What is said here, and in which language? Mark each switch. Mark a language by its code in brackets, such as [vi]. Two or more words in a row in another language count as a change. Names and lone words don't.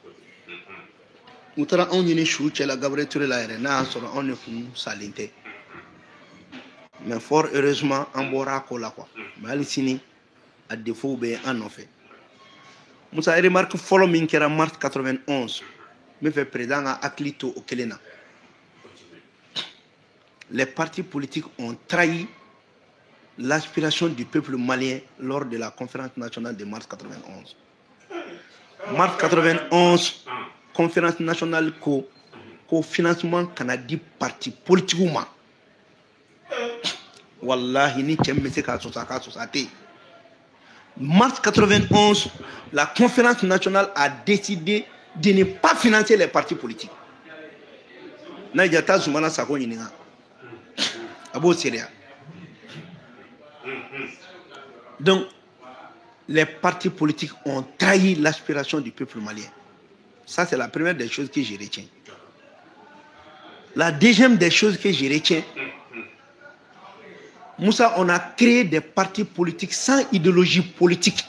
[bm] u taara anw ɲini su cɛla Gabriel Touré la yɛrɛ n'a y'a sɔrɔ anw de kun salen tɛ [fr] mais fort heureusement [bm] an bɔra a ko la quoi mais hali sini [fr] a défaut [bm] bɛ an nɔfɛ Musa remarque fɔlɔ min kɛra mars 91 n bɛ fɛ président ka hakili to o kelen na [fr] les partis politiques ont trahi l'aspiration du peuple malien lors de la conférence nationale de mars 91 mars 91 conférence nationale [bm] ko financement kana di [fr] parti politique ma [bm] wallahi ni cɛ min bɛ se k'a sɔsɔ a k'a sɔsɔ a tɛ yen [fr] mars 91 la conférence nationale a décidé de ne pas financer les partis politiques [bm] n'a y'a taa Zumana Sako ɲininka a b'o sereya [fr] donc les partis politiques ont trahi l'aspiration du peuple malien. Ça, c'est la première des choses que je retiens. La deuxième des choses que je retiens, Moussa, on a créé des partis politiques sans idéologie politique.